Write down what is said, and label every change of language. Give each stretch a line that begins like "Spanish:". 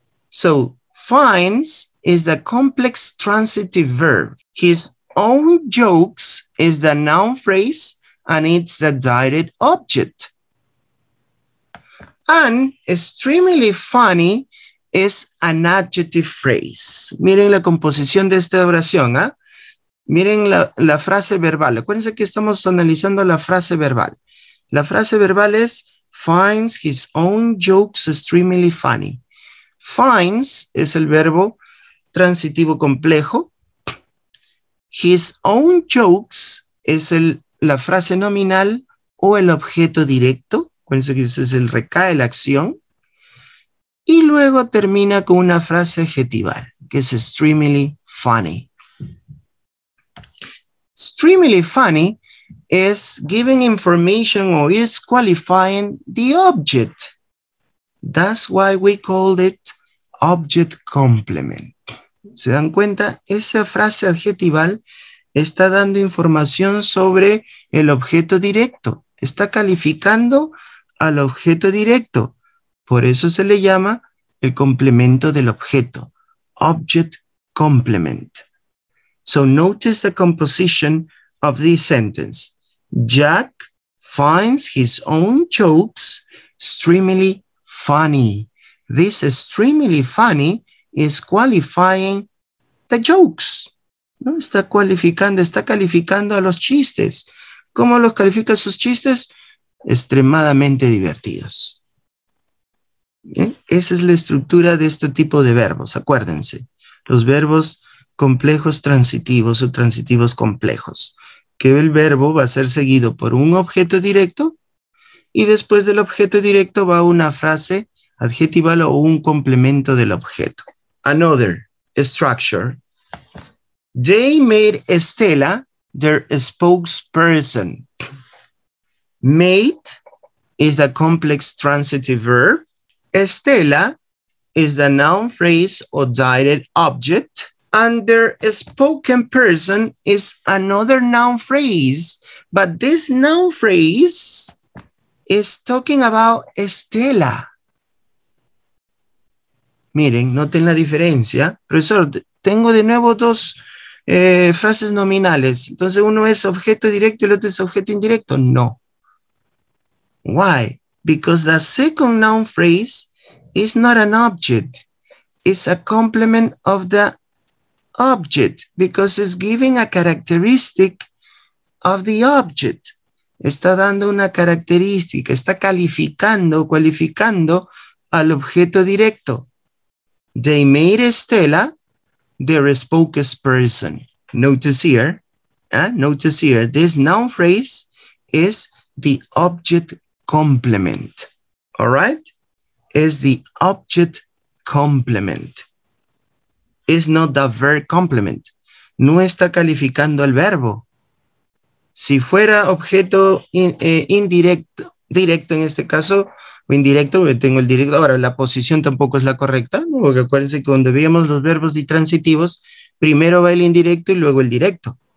English: So finds is the complex transitive verb. His own jokes is the noun phrase and it's the direct object. And extremely funny is an adjective phrase.
Spanish: Miren la composición de esta oración, ¿ah? Miren la frase verbal. Acuérdense que estamos analizando la frase verbal. La frase verbal es
English: finds his own jokes extremely funny.
Spanish: Finds es el verbo transitivo complejo.
English: His own jokes
Spanish: es la frase nominal o el objeto directo. Acuérdense que ese es el recae, la acción. Y luego termina con una frase adjetival, que es
English: extremely funny. Extremely funny is giving information or is qualifying the object. That's why we call it object complement.
Spanish: ¿Se dan cuenta? Esa frase adjetival está dando información sobre el objeto directo. Está calificando al objeto directo. Por eso se le llama el complemento del objeto.
English: Object complement. So notice the composition of this sentence. Jack finds his own jokes extremely funny. This extremely funny is qualifying the jokes.
Spanish: ¿No? Está calificando a los chistes. ¿Cómo los califica sus chistes? Extremadamente divertidos. ¿Bien? Esa es la estructura de este tipo de verbos. Acuérdense, los verbos complejos transitivos o transitivos complejos, que el verbo va a ser seguido por un objeto directo y después del objeto directo va una frase adjetival o un complemento del objeto.
English: Another structure. They made Estela their spokesperson. Made is the complex transitive verb. Estela is the noun phrase or direct object. And their spoken person is another noun phrase. But this noun phrase is talking about Estela.
Spanish: Miren, noten la diferencia. Profesor, tengo de nuevo dos frases nominales. Entonces uno es objeto directo y el otro es objeto indirecto.
English: No. Why? Because the second noun phrase is not an object. It's a complement of the object because it's giving a characteristic of the object.
Spanish: Está dando una característica, está calificando, cualificando al objeto directo.
English: They made Stella their spokesperson. Notice here, this noun phrase is the object complement. All right? Is the object complement. Is not the verb complement.
Spanish: No está calificando al verbo. Si fuera objeto indirecto, directo en este caso, o indirecto, porque tengo el directo, ahora la posición tampoco es la correcta, ¿no? Porque acuérdense que cuando veíamos los verbos transitivos, primero va el indirecto y luego el directo.